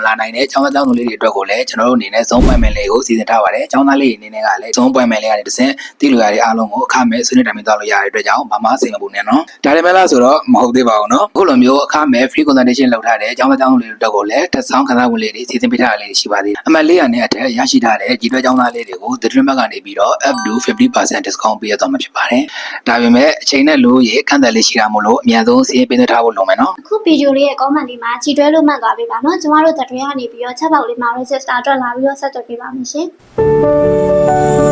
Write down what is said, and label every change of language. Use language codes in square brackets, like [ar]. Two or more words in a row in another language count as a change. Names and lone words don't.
[my] လာနိုင်တဲ့ကျောင်းသားကျောင်းသူလေးတွေအတွက်ကိုလည်းကျွန်တော်တို့အနေနဲ့ [en] zone appointment [my] လေးကိုစီစဉ်ထားပါတယ်။ကျောင်းသားလေးတွေအနေနဲ့ကလည်း [en] zone appointment [my] လေးကနေတစ်ဆင့်တည်လို့ရတဲ့အားလုံးကိုအခမဲ့ဆွေးနွေးတိုင်ပင်သွားလို့ရတဲ့အတွက်ကြောင့်ဘာမှစိတ်မပူနဲ့နော်။ဒါလည်းမလားဆိုတော့မဟုတ်သေးပါဘူးနော်။အခုလိုမျိုးအခမဲ့ [en] free consultation [my] လုပ်ထားတဲ့ကျောင်းသားကျောင်းသူလေးတွေအတွက်ကိုလည်းတက်ဆောင်ခန်းစားဝင်လေးတွေစီစဉ်ပေးထားတာလေးရှိပါသေးတယ်။အမှတ်400နဲ့အထက်ရရှိထားတဲ့ကြည်တွဲကျောင်းသားလေးတွေကို The Dream ဘက်ကနေပြီးတော့ [en] up to 50% discount [my] ပေးရတော့မှာဖြစ်ပါတယ်။ဒါပေမဲ့အချိန်နဲ့လို့ရေကန့်သက်လေးရှိတာမို့လို့အများဆုံးစီးပေးထားဖို့လိုမယ်နော် အခုဗီဒီယိုလေးရဲ့ comment လေးမှာခြေတွဲလို့မှတ်သွားပေးပါနော်ကျမတို့ The Dream ကနေပြီးတော့ချက်ပေါက်လေးမှာ register အတွက်လာပြီးတော့ဆက်သွယ်ပေးပါမယ်ရှင်